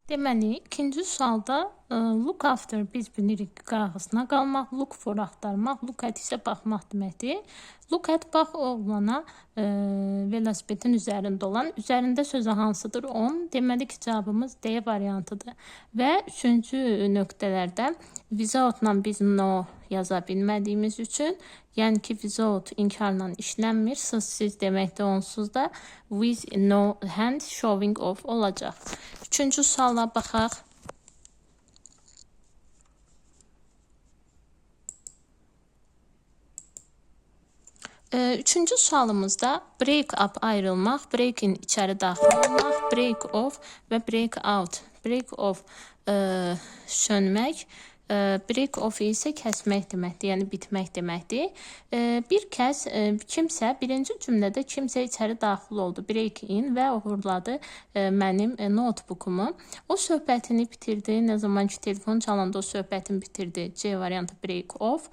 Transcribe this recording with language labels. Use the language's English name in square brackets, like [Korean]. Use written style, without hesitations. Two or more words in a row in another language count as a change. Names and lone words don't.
[Azerbaijani] Deməli, ikinci sualda [English] look after [Azerbaijani] biz bilirik qarğısına qalmaq, [English] look for [Azerbaijani] axtarmaq, [English] look at [Azerbaijani] isə baxmaq deməkdir. [English] Look at [Azerbaijani] bax oğlana velosipedin üzərində olan, üzərində sözü hansıdır? On. Deməli ki, cavabımız D variantıdır. Və üçüncü nöqtələrdə without-la biz no yaza bilmədiyimiz üçün, yəni ki, without inkarla işlənmir, sızsız deməkdə onsuz da [English] with no hand showing off [Azerbaijani] olacaq. Üçüncü suala baxaq. Üçüncü sualımızda [English] break up [Azerbaijani] ayrılmaq, [English] break in [Azerbaijani] içəri daxil olmaq, [English] break off və break out. Break off [Azerbaijani] sönmək, [English] break off [Azerbaijani] isə kəsmək deməkdir, yəni bitmək deməkdir. Bir kəs, kimsə, birinci cümlədə kimsə içəri daxil oldu, [English] break in [Azerbaijani] və uğurladı mənim notebookumu. O söhbətini bitirdi, nə zaman ki telefon çalanda o söhbətini bitirdi. C variantı [English] break off.